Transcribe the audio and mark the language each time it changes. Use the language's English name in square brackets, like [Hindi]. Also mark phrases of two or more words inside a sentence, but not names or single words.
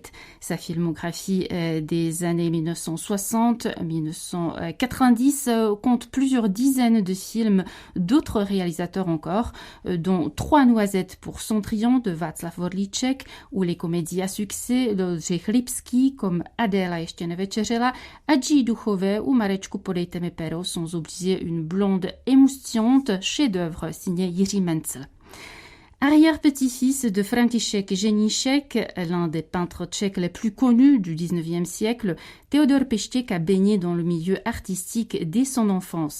[French] Sa filmographie des années 1960-1990 compte plusieurs dizaines de films d'autres réalisateurs encore, dont 3 noisettes pour Cendrillon de Václav Vorlíček ou les comédies à succès de Jindřich Lipský comme Adéla ještě nevečeřela, Adji Duchové ou Marečku podejte mi pero, sans oublier une blonde émoustillante chef-d'œuvre signé Jiří Mencel. Arrière-petit-fils de František Ženíšek, l'un des peintres tchèques les plus connus du XIXe siècle, Theodor Pištěk a baigné dans le milieu artistique dès son enfance.